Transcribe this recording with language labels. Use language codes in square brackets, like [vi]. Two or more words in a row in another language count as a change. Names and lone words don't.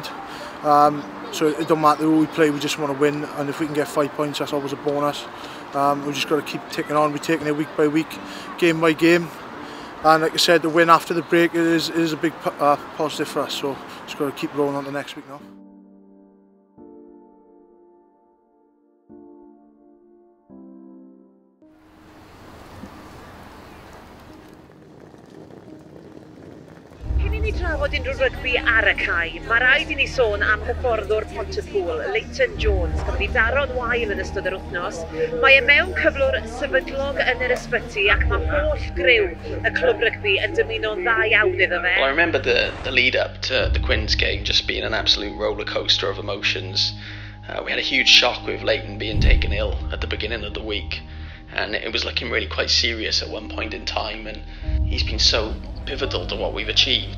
[en] So it don't matter who we play, we just want to win, and if we can get 5 points, that's always a bonus. We just got to keep ticking on. We're taking it week by week, game by game, and like I said, the win after the break is a big positive for us. So just got to keep rolling on to next week now. [cy] Trafod unrhyw rygbi ar y cae, mae rhaid I ni sôn am hyfforddwr Pontypool, Leighton Jones, cafodd I daro'n wael yn ystod yr wythnos. Mae e mewn cyflwr sefydlog yn yr ysbyty ac mae holl griw y clwb rygbi yn dymuno'n dda iawn iddo fe. [en] Well, I remember the lead up to the Quins game just being an absolute roller coaster of emotions. We had a huge shock with Leighton being taken ill at the beginning of the week, and it was looking really quite serious at one point in time, and he's been so pivotal to what we've achieved.